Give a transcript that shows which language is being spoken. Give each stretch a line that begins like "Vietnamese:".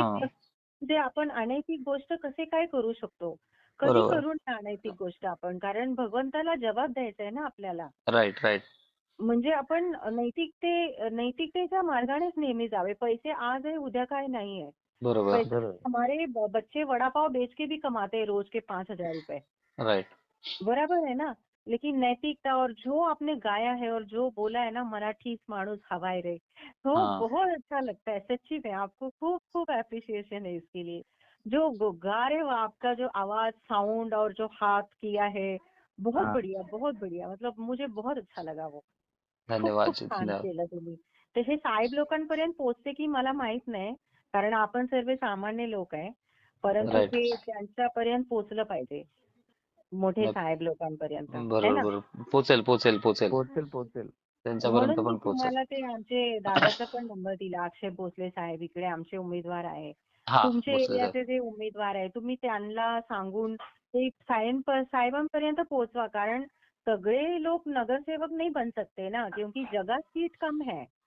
Marathi: हा. म्हणजे आपण अनैतिक गोष्ट कसे काय करू शकतो? कधी बरोबर. करू नये अनैतिक गोष्ट आपण, कारण भगवंताला जबाब द्यायचा आहे ना आपल्याला.
English: Right right.
Marathi: म्हणजे आपण नैतिकतेच्या मार्गानेच नेहमी जावे. पैसे आज आहे, उद्या काय नाही आहे. बरोबर. पैसे बरोबर.
Hindi: हमारे बच्चे वड़ा पाव बेच के भी कमाते हैं रोज के 5,000 रुपए.
English: Right.
Hindi: बराबर है ना. लेकिन नैतिकता और जो आपने गाया है और जो बोला है ना,
Marathi: मराठी माणूस हवाय रे,
Hindi: तो हाँ बहुत अच्छा लगता है सच्ची में. आपको खूब खूब अप्रिसिएशन है इसके लिए. जो गा रहे हो, आपका जो आवाज, साउंड और जो हाथ किया है, बहुत
Marathi: हा.
Hindi: बढ़िया, बहुत बढ़िया. मतलब मुझे बहुत अच्छा लगा वो.
Marathi: खूप धन्यवाद खूप
Hindi: जी,
Marathi: छान धन्यवाद. केलं तुम्ही. ते हे साहेब लोकांपर्यंत पोहोचते की मला माहित नाही, कारण आपण सर्व सामान्य लोक आहे. परंतु
English: Right.
Marathi: हे त्यांच्यापर्यंत पोहोचलं पाहिजे, मोठे नाही, साहेब लोकांपर्यंत, है बरोबर ना. बरोबर, पोचेल पोचेल पोचेल. पोहोचेल पोहोचेल. त्यांच्यापर्यंत म्हणून मी पण पोचेल. तुम्हाला ते आमचे दादाचा पण नंबर दिला. अक्षय भोसले साहेब इकडे आमचे उमेदवार आहे. हा, तुमचे भोसले साहेब. एरियाचे जे उमेदवार आहे, तुम्ही त्यांना सांगून ते साहेबांपर्यंत पोहोचवा. कारण सगळे लोक नगरसेवक
Hindi: नहीं बन सकते ना, क्योंकि जगह सीट कम है.